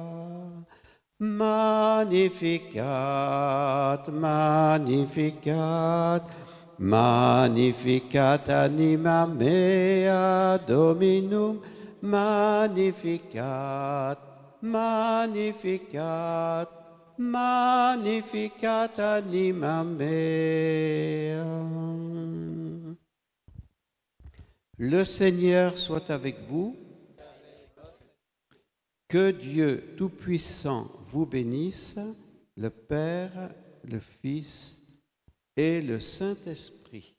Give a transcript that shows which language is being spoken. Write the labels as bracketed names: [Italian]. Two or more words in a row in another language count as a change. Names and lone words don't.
[Latin] Magnificat, Magnificat, Magnificat anima mea Dominum, Magnificat, Magnificat, Magnificat anima mea. [French] Le Seigneur soit avec vous. Que Dieu Tout-Puissant vous bénisse, le Père, le Fils et le Saint-Esprit.